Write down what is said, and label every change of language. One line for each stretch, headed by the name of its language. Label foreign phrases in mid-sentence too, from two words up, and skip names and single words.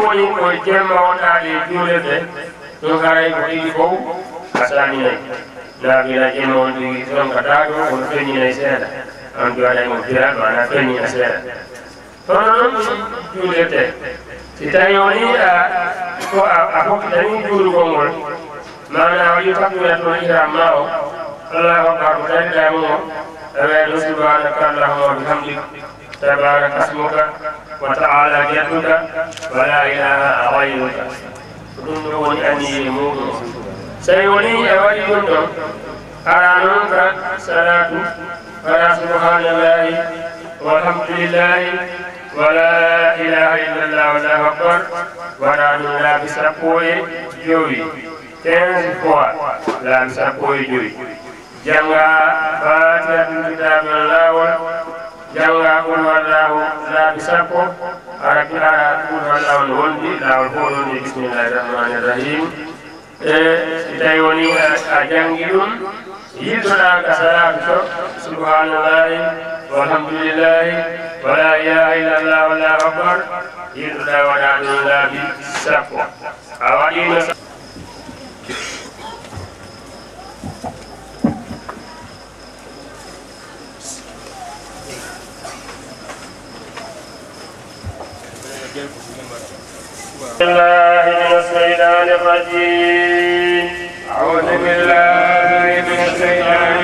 Fula: woni ko jemma wonɗaɗe juulirde ɗum haray ko ɗiɗi fof a salminayi naabila jemma on ɗigi tonkataɗo kono feññinayi seeɗa on jowaɗay mo biral mana feññina seeɗa hono noon ɗum juulirte si tawi woni ko a hokkitani juulugol ngol mana a waɗi fakkude to ihram ma o
Arabic: الله أكبر
Fula: ko dañɗamo o aweeɗo
Arabic: سبحانك اللهم وبحمدك تبارك اسمك وتعالى جدك ولا إله غيرك
Fula: ko ɗum ɗo woni anniye muɗum so tawi woni a waɗi ɗum ɗon ara noon ka salatu ala
Arabic: سبحان الله والحمد لله ولا إله إلا الله والله أكبر
Fula: waɗa ɗum laabi sappo e jowi 15 fois laabi sappo e joyi janga fatiha ɗum kitabel lawol janga
Arabic: قل والله
Fula: laabi sappo ara
Arabic: قل والله
Fula: no wondi lawol fof ɗon e
Arabic: بسم الله الرحمن الرحيم
Fula: e si tawi woni a jangi ɗum yiddoɗa ka salatu to
Arabic: سبحان الله والحمد لله ولا إله إلا الله والله أكبر
Fula: yiddoɗa waɗa ɗum laabi sappo a waɗino
Arabic: الله من الشيطان الرجيم أعوذ بالله من الشيطان